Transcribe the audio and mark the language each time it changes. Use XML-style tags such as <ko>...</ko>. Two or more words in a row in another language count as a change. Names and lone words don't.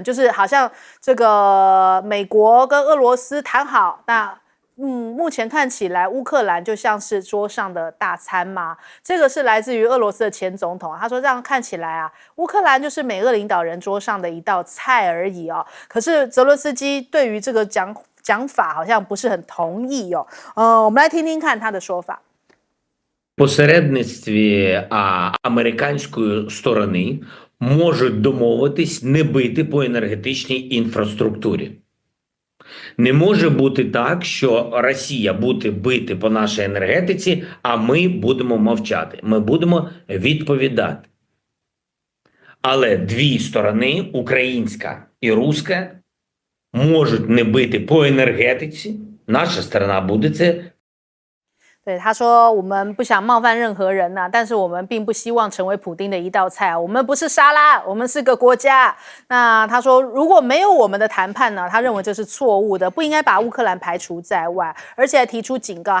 <zh>就是好像这个美国跟俄罗斯谈好，那目前看起来乌克兰就像是桌上的大餐嘛。这个是来自于俄罗斯的前总统，他说这样看起来啊，乌克兰就是美俄领导人桌上的一道菜而已哦。可是泽伦斯基对于这个讲法好像不是很同意哦。我们来听听看他的说法。</zh> <uk>Посередництві американської сторони можуть домовитись не бити по енергетичній інфраструктурі. Не може бути так, що Росія буде бити по нашій енергетиці, а ми будемо мовчати. Ми будемо відповідати. Але дві сторони, українська і руська, можуть не бити по енергетиці. Наша сторона буде це.</uk> <zh>对，他说我们不想冒犯任何人呐，但是我们并不希望成为普丁的一道菜啊。我们不是沙拉，我们是个国家。那他说如果没有我们的谈判呢，他认为这是错误的，不应该把乌克兰排除在外，而且还提出警告。</zh>